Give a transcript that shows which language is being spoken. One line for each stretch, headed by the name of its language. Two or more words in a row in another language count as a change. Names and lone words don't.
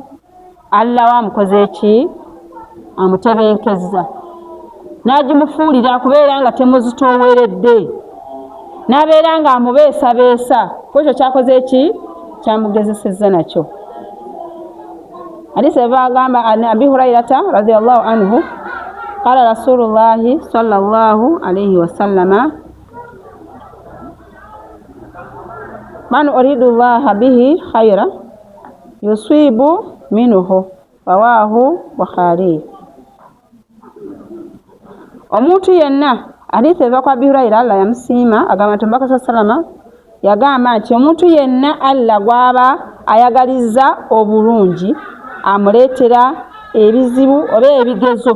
Ganda: Allah wamukoze ki? Amutebenkeza n'agimufuulira kubeera nga temuzitooweredde n'abeera nga amubeesabeesa ku ekyo kyakoze ki? Kyamugezesezza nakyo. Hadisi bagamba
Arabic: عن أبي هريرة رضي الله عنه قال رسول الله صلى الله عليه وسلم من يرد الله به خيرا يصب منه رواه البخاري.
Ganda: Omuntu yenna hadisi eva kwa Abi Huraira Allah yamusiima agamba nti Mbaka sallama yagamba nti omuntu yenna Allah gwaba ayagaliza obulungi amuleetera ebizibu oba ebigezo.